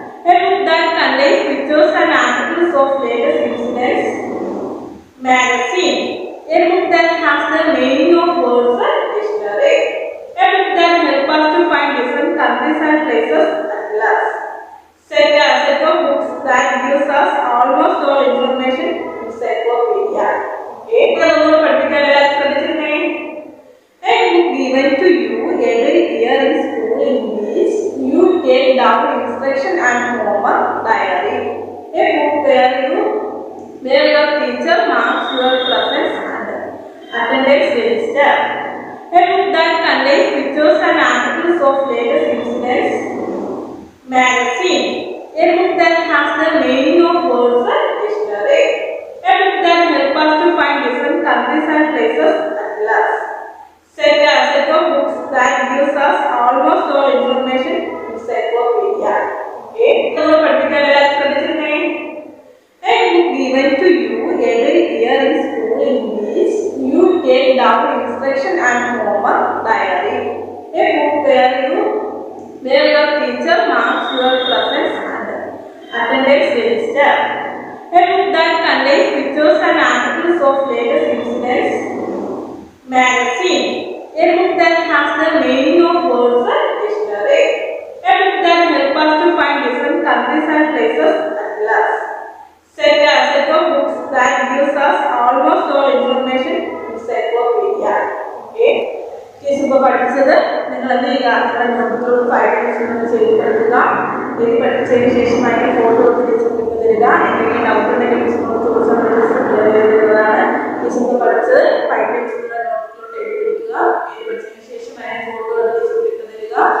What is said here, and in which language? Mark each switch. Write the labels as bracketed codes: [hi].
[en] A book that contains pictures and articles of latest incidents magazine. A book that has the meaning of words and dictionary. A book that helps us to find different countries and places atlas. Set of books that gives us almost all information. Encyclopedia. [ml] Okay, നമ്മൾ പഠിക്കാൻ ശ്രദ്ധിച്ചിരുന്നേ. [en] A book given to you every year in school in which you take down instruction and homework diary. A book where your teacher marks your presence and attendance register. A book that contains pictures and articles of latest incidents magazine. A book that has the meaning of words and dictionary. A book that helps us to find different countries and places atlas. Set of books that gives us almost all information. Encyclopedia. [ml] Okay, നമ്മൾ പഠിക്കാൻ ശ്രദ്ധിച്ചിരുന്നേ. [en] A book given to you every year in school in which you take down instruction and homework diary. A book where your teacher marks your presence and attendance register. A book that contains pictures and articles of latest incidents magazine. A book that has the meaning of words and dictionary. A book that helps us to find different countries and places atlas. Set of books that gives us almost all information. Encyclopedia. Okay. [ml] ഇപ്പോൾ പഠിച്ചത് നിങ്ങൾ എന്ത് ചെയ്യുക? നോട്ടുകളും 5 minutes ചെയ്ത് പഠിക്കുക. ഇത് പഠിച്ചതിന് ശേഷം അതിൻ്റെ ഫോട്ടോ ടീച്ചർക്ക് തരിക. എന്തെങ്കിലും ഡൗട്ട് ഉണ്ടെങ്കിൽ ടീച്ചറിനോട് ചോദിച്ചാൽ എഴുതുന്നതാണ്. ടീച്ചർക്ക് പഠിച്ചത് 5 minutes നോട്ടിലോട്ട് എഴുതിയിരിക്കുക. ഇത് പഠിച്ചതിന് ശേഷം അതിൻ്റെ ഫോട്ടോ ടീച്ചർക്ക് തരിക.